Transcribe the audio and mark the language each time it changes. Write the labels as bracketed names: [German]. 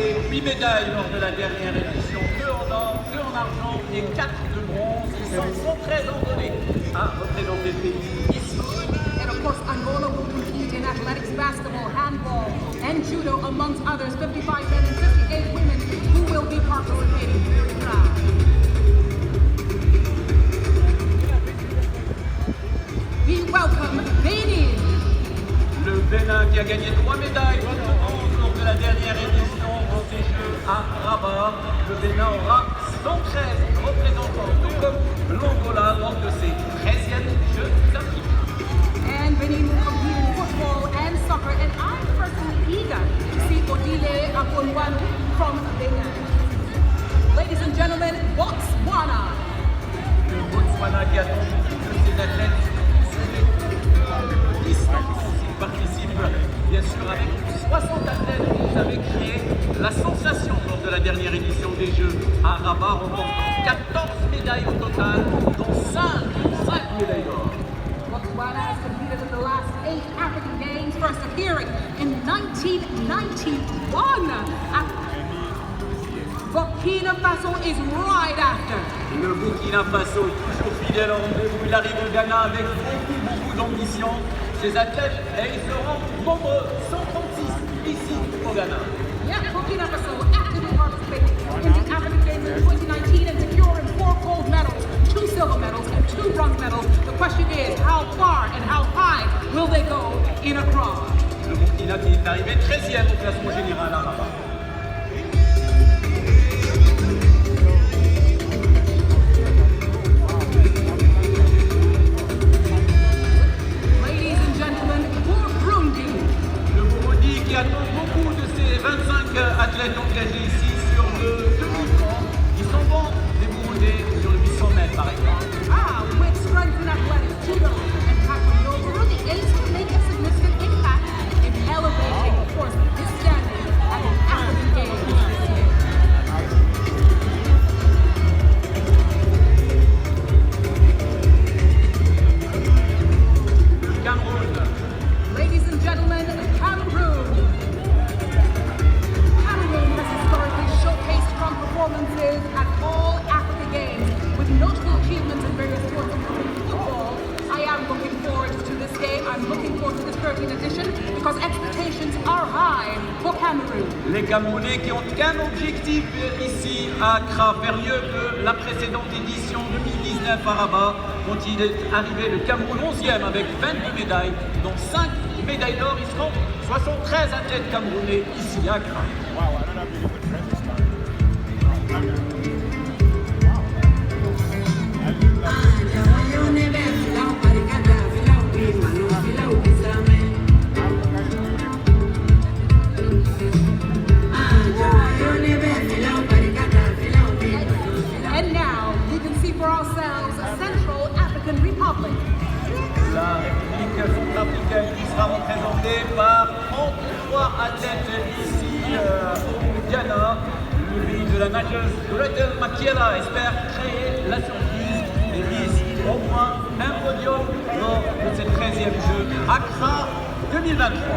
[French] 8 médailles lors de la dernière édition, 2 en or, 2 en argent et 4 de bronze, qui sont 113 Angolais à représenter le pays ici. [English] And of course, Angola will compete in athletics, basketball, handball, and judo, amongst others, 55 men and 58 women who will be participating. Very proud. We welcome Benin. [French] Le Bénin qui a gagné 3 médailles lors de la dernière édition de ces Jeux à Rabat. Le Bénin aura 113 représentants, tout comme l'Angola lors de ses 13e Jeux olympiques. [English] And Benin will compete in football and soccer, and I'm personally eager to see Odile Afonwanu from Benin. Ladies and gentlemen, Botswana. [French] Le Botswana qui attend de ses athlètes sur les distances. Il participe bien sûr avec 60 athlètes. Vous avez créé la sensation lors de la dernière édition des Jeux à Rabat, remportant 14 médailles au total, dont 5 médailles d'or. [English] Botswana has competed in the last 8 African Games, first appearing in 1991. Burkina Faso is right after. [French] Le Burkina Faso est toujours fidèle au rendez-vous. Il arrive au Ghana avec beaucoup d'ambition. Ses athlètes, et ils seront nombreux, 136 ici au Ghana. [English] Yeah, Burkina Faso actively participating in the African Games in 2019 and securing 4 gold medals, 2 silver medals, and 2 bronze medals. The question is, how far and how high will they go in a crowd? [French] Le Burkina qui est arrivé 13e au classement général à Rabat. [English] Ladies and gentlemen, Burundi. [French] Le Burundi qui attend beaucoup de ses 25 athlètes engagés ici sur le demi-fond. Ils sont bons, les Burundais, sur le 800 mètres par exemple. [English] With strength in athletics, judo, and taekwondo, Burundi aims to make a significant impact in elevating, of course, this standing at the African Games this year. [French] Cameroun. [English] Ladies and gentlemen, Cameroon. Cameroon has historically showcased strong performances at all Africa Games with notable achievements in various sports, including football. I am looking forward to this game. I'm looking forward to this 13th edition because expectations are high for Cameroon. [French] Les Camerounais qui ont qu'un objectif ici à Accra, faire mieux que la précédente édition 2019 à Rabat, dont il est arrivé le Cameroun 11e avec 22 médailles, dont 5 médailles d'or. Ils seront 73 athlètes camerounais ici à Accra. [English] And now we can see for ourselves Central African Republic. [French] La République centrafricaine qui sera représentée par 33 athlètes ici au Ghana. Le pays de la nageuse Gretel Makiela espère créer la surprise et vise au moins un podium lors de ces 13e Jeux Accra 2023.